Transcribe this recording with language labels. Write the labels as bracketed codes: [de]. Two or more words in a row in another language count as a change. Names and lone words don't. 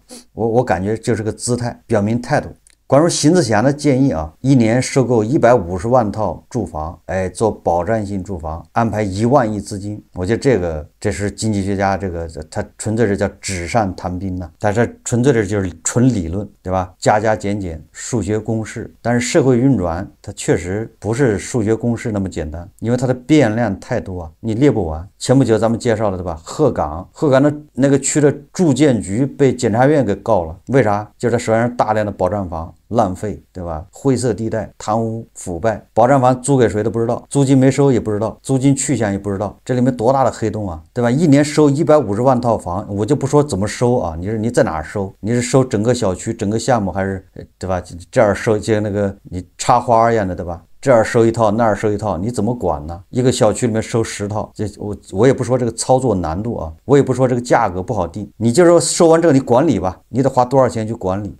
[zh] 我感覺就是個姿態，表明態度。關於邢自強的建議啊，1年收購150萬套住房，做保障性住房，安排1萬億資金，我覺得這是經濟學家他純粹是叫紙上談兵呢，但是純粹的就是純理論，對吧？加加減減，數學公式，但是社會運轉它確實不是數學公式那麼簡單，因為它的變量太多啊，你列不完。前不久咱們介紹了，對吧？鶴崗的那個區的住建局被檢察院給告了，為啥？就是他手上大量的保障房浪費，對吧？灰色地帶，貪污腐敗，保障房租給誰都不知道，租金沒收也不知道，租金去向也不知道，這裡面多大的黑洞啊，對吧？1年收150萬套房，我就不說怎麼收啊，你在哪兒收？你是收整個小區整個項目，還是對吧？這兒收就那個你插花一樣的，對吧？這兒收一套，那兒收一套，你怎麼管呢？一個小區裡面收10套，這我也不說這個操作難度啊，我也不說這個價格不好定，你就說收完這個你管理吧，你得花多少錢去管理？